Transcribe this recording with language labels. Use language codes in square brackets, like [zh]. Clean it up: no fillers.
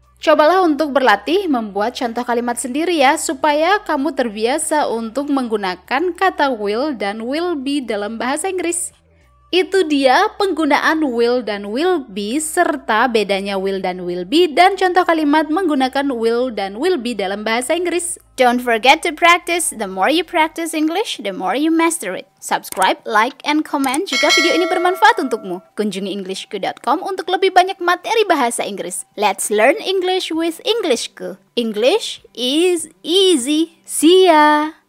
[id] Cobalah untuk berlatih membuat contoh kalimat sendiri ya, supaya kamu terbiasa untuk menggunakan kata will dan will be dalam bahasa Inggris. Itu dia penggunaan will dan will be serta bedanya will dan will be dan contoh kalimat menggunakan will dan will be dalam bahasa Inggris. [en] Don't forget to practice. The more you practice English, the more you master it. Subscribe, like, and comment [id] jika video ini bermanfaat untukmu. Kunjungi englishku.com untuk lebih banyak materi bahasa Inggris. [en] Let's learn English with Englishku. English is easy. See ya!